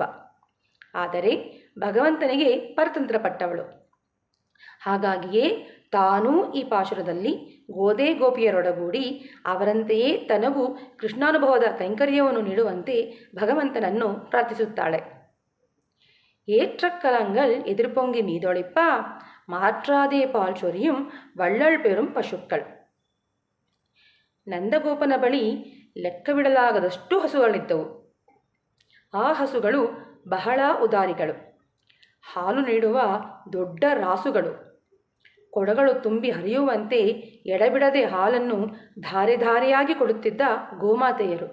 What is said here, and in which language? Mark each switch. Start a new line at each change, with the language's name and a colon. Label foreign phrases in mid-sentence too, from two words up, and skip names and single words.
Kannada: ಆದರೆ ಭಗವಂತನಿಗೆ ಪರತಂತ್ರಪಟ್ಟವಳು. ಹಾಗಾಗಿಯೇ ತಾನೂ ಈ ಪಾಶುರದಲ್ಲಿ ಗೋದೆ ಗೋಪಿಯರೊಡಗೂಡಿ ಅವರಂತೆಯೇ ತನಗೂ ಕೃಷ್ಣಾನುಭವದ ಕೈಂಕರ್ಯವನ್ನು ನೀಡುವಂತೆ ಭಗವಂತನನ್ನು ಪ್ರಾರ್ಥಿಸುತ್ತಾಳೆ.
Tamil: ஏற்றக்கலங்கள் எதிர்பொங்கி மீதொழிப்ப மாற்றாதே பால் சொரியும் வள்ளல் பெரும் ಪಶುಕ್கள்.
Kannada: ನಂದಗೋಪನ ಬಳಿ ಲೆಕ್ಕವಿಡಲಾಗದಷ್ಟು ಹಸುಗಳಿದ್ದವು. ಆ ಹಸುಗಳು ಬಹಳ ಉದಾರಿಗಳು. ಹಾಲು ನೀಡುವ ದೊಡ್ಡ ರಾಸುಗಳು. ಕೊಡಗಳು ತುಂಬಿ ಹರಿಯುವಂತೆ ಎಡಬಿಡದೆ ಹಾಲನ್ನು ಧಾರೆ ಧಾರೆಯಾಗಿ ಕೊಡುತ್ತಿದ್ದ ಗೋಮಾತೆಯರು.